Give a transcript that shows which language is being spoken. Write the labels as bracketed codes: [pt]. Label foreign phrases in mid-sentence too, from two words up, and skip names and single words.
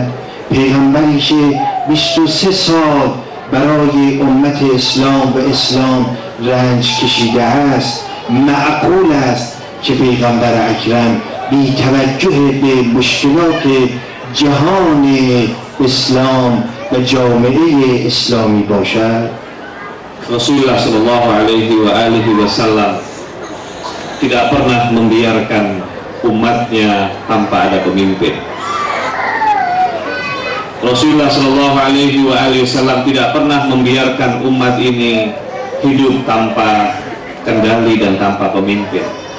[fa] پیغمبری که 23 سال برای امت اسلام و اسلام رنج کشیده است، معقول است که پیغمبر اکرم بی توجه به مشکلات جهان اسلام و جامعه اسلامی باشد؟ [id] Rasulullah [ar] صلى الله عليه وسلم [id] tidak pernah membiarkan umatnya tanpa ada pemimpin. Rasulullah [ar] صلى الله عليه وسلم [id] tidak pernah membiarkan umat ini hidup tanpa kendali dan tanpa pemimpin.